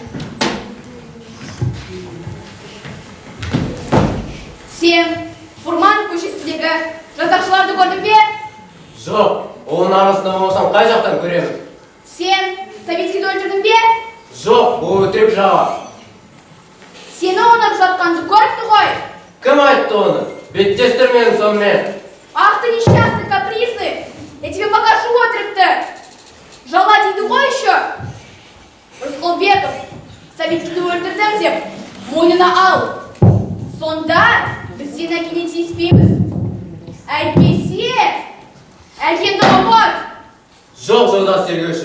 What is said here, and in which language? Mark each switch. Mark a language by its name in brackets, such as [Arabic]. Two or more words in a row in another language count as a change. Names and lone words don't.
[Kazakh] Сен Фурманов көшесіндегі жасақшыларды көрдің бе? Жоқ, оның арасында болсам қай жақтан көремін? Сен Савицкийді өлтірдің бе? Жоқ, ол өтірік жауап. Сені онып жатқанды көріпті ғой. Кім айтты оны? Беттестір менің сонымен. [Russian] Ах ты несчастный, капризный. Я тебе покажу отрывки. [Kazakh] Жала дейді ғой еще. Рысқұлбеков, Савицкийді өлтірдім деп, мойнына ал. Сонда біз сені әкеле тиіспейміз. Әйтпесе, әкенді ұмыт. Жоқ, жолдас тергеуші.